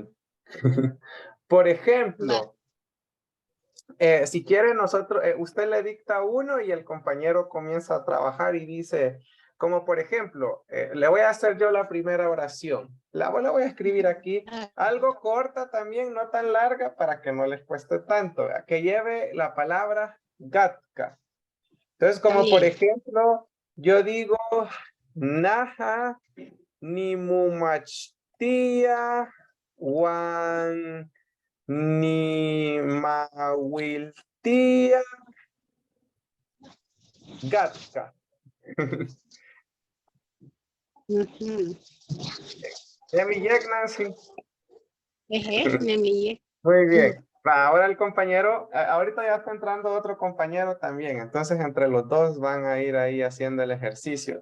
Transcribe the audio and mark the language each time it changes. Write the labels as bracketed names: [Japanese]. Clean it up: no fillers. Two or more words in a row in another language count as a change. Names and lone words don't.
[Spanish] Por ejemplo, si quiere nosotros, usted le dicta uno y el compañero comienza a trabajar y dice, como por ejemplo, le voy a hacer yo la primera oración. La voy a escribir aquí, algo corta también, no tan larga para que no les cueste tanto, ¿verdad? Que lleve la palabra gatka. Entonces, como por ejemplo, yo digo, [Pipil] naha ni mumachtia wan ni mawiltia gatka. [Spanish] Emi Nancy. Muy bien. Va, ahora el compañero, ahorita ya está entrando otro compañero también, entonces entre los dos van a ir ahí haciendo el ejercicio.